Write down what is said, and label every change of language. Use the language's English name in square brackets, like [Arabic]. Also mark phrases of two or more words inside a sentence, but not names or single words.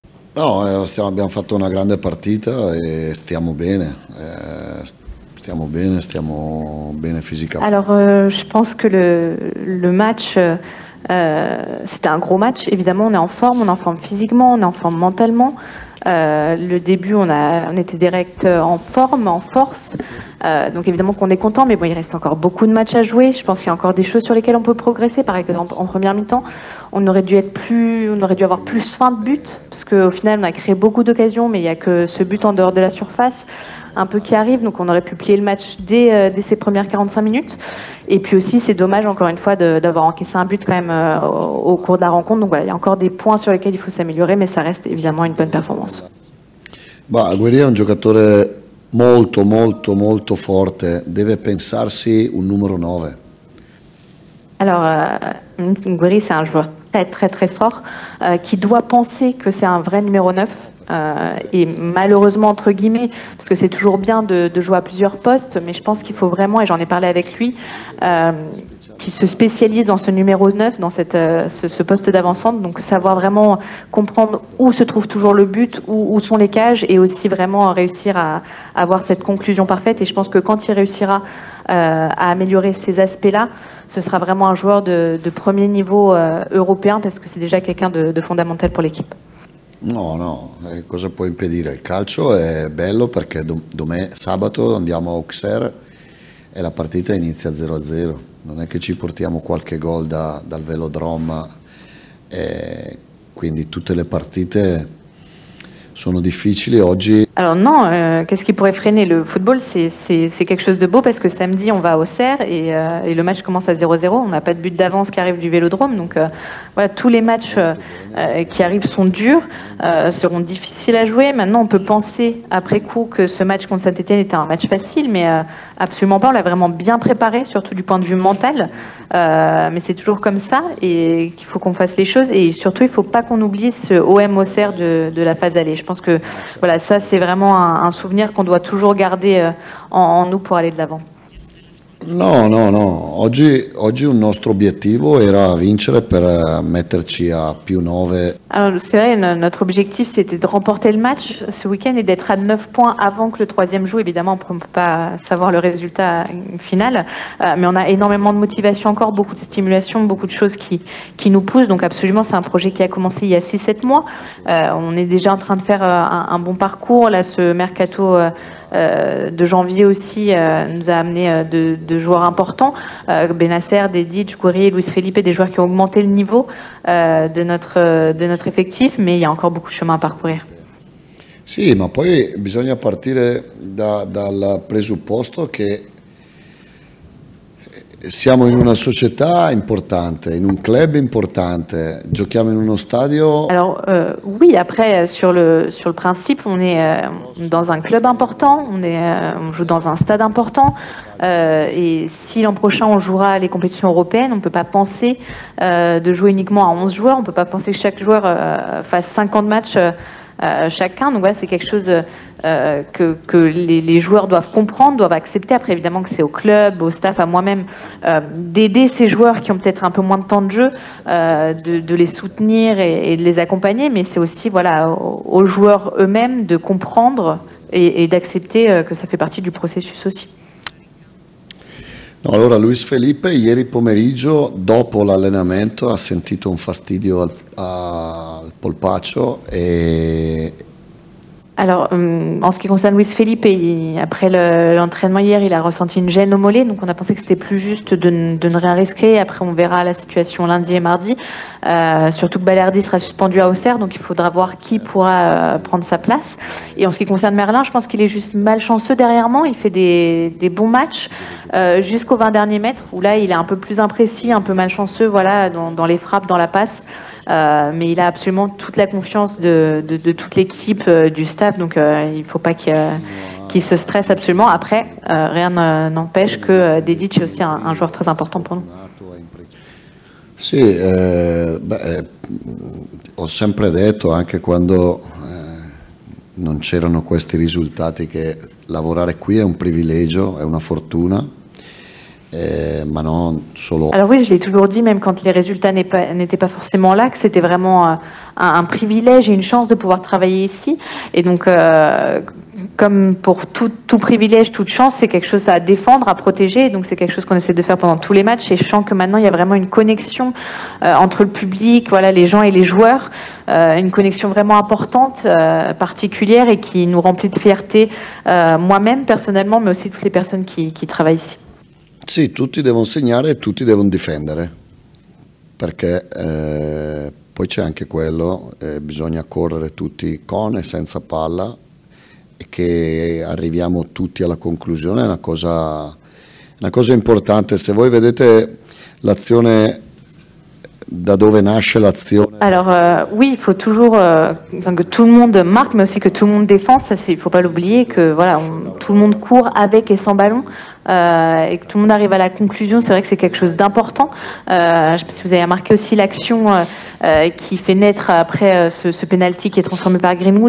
[Italian] No, abbiamo fatto una grande partita et stiamo bene fisicamente. [French] Alors, je pense que le match, c'était un gros match. Évidemment, on est en forme physiquement, on est en forme mentalement. Le début, on était direct en forme, en force. Donc évidemment qu'on est content, mais bon, il reste encore beaucoup de matchs à jouer. Je pense qu'il y a encore des choses sur lesquelles on peut progresser. Par exemple, en première mi-temps, on aurait dû avoir plus faim de but, parce qu'au final, on a créé beaucoup d'occasions, mais il n'y a que ce but en dehors de la surface, un peu qui arrive. Donc on aurait pu plier le match dès ces premières 45 minutes. Et puis aussi, c'est dommage, encore une fois, d'avoir encaissé un but quand même au cours de la rencontre. Donc voilà, il y a encore des points sur lesquels il faut s'améliorer, mais ça reste évidemment une bonne performance. Bah, [Italian] Guerri è un giocatore molto forte, deve pensarsi un numero 9. [French] Alors, Ngueri, c'est un joueur très fort qui doit penser que c'est un vrai numéro 9. Et malheureusement, entre guillemets, parce que c'est toujours bien de jouer à plusieurs postes, mais je pense qu'il faut vraiment, et j'en ai parlé avec lui, qu'il se spécialise dans ce numéro 9, dans ce poste d'avant-centre, donc savoir vraiment comprendre où se trouve toujours le but, où sont les cages, et aussi vraiment réussir à avoir cette conclusion parfaite. Et je pense que quand il réussira à améliorer ces aspects-là, ce sera vraiment un joueur de premier niveau européen, parce que c'est déjà quelqu'un de fondamental pour l'équipe. [Italian] No, cosa può impedire? Il calcio è bello perché sabato andiamo a Auxerre e la partita inizia 0-0. Non è che ci portiamo qualche gol dal Velodrome, quindi tutte le partite sono difficili oggi. [French] Alors non, qu'est-ce qui pourrait freiner le football? C'est quelque chose de beau parce que samedi on va au Auxerre et le match commence à 0-0. On n'a pas de but d'avance qui arrive du Vélodrome, donc voilà, tous les matchs qui arrivent sont durs, seront difficiles à jouer. Maintenant, on peut penser après coup que ce match contre Saint-Étienne était un match facile, mais absolument pas. On l'a vraiment bien préparé, surtout du point de vue mental. Mais c'est toujours comme ça et qu'il faut qu'on fasse les choses. Et surtout, il ne faut pas qu'on oublie ce OM Auxerre de la phase aller. Je pense que voilà, ça c'est vraiment un souvenir qu'on doit toujours garder en nous pour aller de l'avant. [Italian] No. Oggi un nostro obiettivo era vincere per metterci a più 9. [French] Alors c'est vrai, notre objectif c'était de remporter le match ce week-end et d'être à 9 points avant que le troisième joue. Évidemment, on ne peut pas savoir le résultat final, mais on a énormément de motivation encore, beaucoup de stimulation, beaucoup de choses qui nous poussent. Donc absolument, c'est un projet qui a commencé il y a 6-7 mois. On est déjà en train de faire un bon parcours. Là, ce mercato de janvier aussi nous a amené de joueurs importants, Benasser, Dedic, Guerri, Luis Felipe, des joueurs qui ont augmenté le niveau de notre effectif, mais il y a encore beaucoup de chemin à parcourir. [Italian] Sì, ma poi bisogna partire dal presupposto che siamo in una società importante, in un club importante, giochiamo in uno stadio. [French] Alors oui, après sur le principe, on est dans un club important, on joue dans un stade important, et si l'an prochain on jouera les compétitions européennes, on ne peut pas penser de jouer uniquement à 11 joueurs, on ne peut pas penser que chaque joueur fasse 50 matchs chacun. Donc voilà, c'est quelque chose que les joueurs doivent comprendre, doivent accepter. Après, évidemment que c'est au club, au staff, à moi-même, d'aider ces joueurs qui ont peut-être un peu moins de temps de jeu, de les soutenir et de les accompagner. Mais c'est aussi voilà, aux joueurs eux-mêmes de comprendre et d'accepter que ça fait partie du processus aussi. [Italian] No, allora Luis Felipe ieri pomeriggio dopo l'allenamento ha sentito un fastidio al polpaccio e... [French] Alors, en ce qui concerne Luis Felipe, après l'entraînement hier, il a ressenti une gêne au mollet, donc on a pensé que c'était plus juste de ne rien risquer. Après, on verra la situation lundi et mardi. Surtout que Balerdi sera suspendu à Auxerre, donc il faudra voir qui pourra prendre sa place. Et en ce qui concerne Merlin, je pense qu'il est juste malchanceux derrière moi. Il fait des bons matchs jusqu'aux 20 derniers mètres, où là, il est un peu plus imprécis, un peu malchanceux, voilà, dans les frappes, dans la passe. Mais il a absolument toute la confiance de toute l'équipe, du staff, donc il ne faut pas qu'il se stresse absolument. Après, rien n'empêche que Dedic est aussi un joueur très important pour nous. [Italian] Sì, ho sempre detto anche quando non c'erano questi risultati che lavorare qui è un privilegio, è una fortuna ma non solo. [French] Alors oui, je l'ai toujours dit, même quand les résultats n'étaient pas forcément là, que c'était vraiment un privilège et une chance de pouvoir travailler ici. Et donc, comme pour tout privilège, toute chance, c'est quelque chose à défendre, à protéger. Et donc c'est quelque chose qu'on essaie de faire pendant tous les matchs. Et je sens que maintenant, il y a vraiment une connexion entre le public, voilà, les gens et les joueurs. Une connexion vraiment importante, particulière et qui nous remplit de fierté, moi-même personnellement, mais aussi toutes les personnes qui travaillent ici. [Italian] Sì, tutti devono segnare e tutti devono difendere, perché poi c'è anche quello, bisogna correre tutti con e senza palla e che arriviamo tutti alla conclusione è una cosa importante. Se voi vedete l'azione, da dove nasce l'azione. [French] Alors oui, il faut toujours que tout le monde marque, mais aussi que tout le monde défend. Ça, il faut pas l'oublier que voilà, tout le monde court avec et sans ballon. Et que tout le monde arrive à la conclusion, c'est vrai que c'est quelque chose d'important. Je ne sais pas si vous avez remarqué aussi l'action qui fait naître après ce penalty qui est transformé par Greenwood.